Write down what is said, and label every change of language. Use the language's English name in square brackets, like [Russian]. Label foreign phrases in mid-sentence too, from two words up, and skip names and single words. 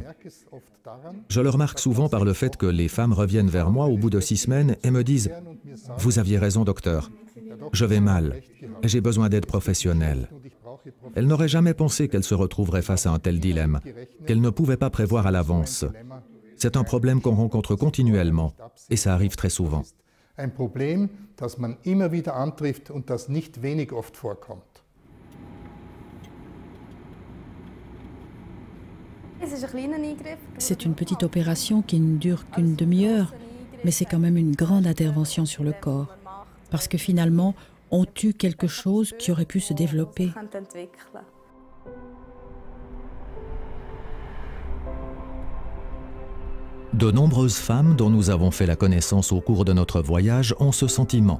[French] Je le remarque souvent par le fait que les femmes reviennent vers moi au bout de 6 semaines et me disent « Vous aviez raison, docteur. Je vais mal et j'ai besoin d'aide professionnelle. » Elles n'auraient jamais pensé qu'elles se retrouveraient face à un tel dilemme, qu'elles ne pouvaient pas prévoir à l'avance. C'est un problème qu'on rencontre continuellement et ça arrive très souvent. [German] Ein Problem, das man immer wieder antrifft und das nicht wenig oft vorkommt. [French] C'est une petite opération qui ne dure qu'une demi-heure, Mais c'est quand même une grande intervention sur le corps. Parce que finalement, on tue quelque chose qui aurait pu se développer. De nombreuses femmes dont nous avons fait la connaissance au cours de notre voyage ont ce sentiment.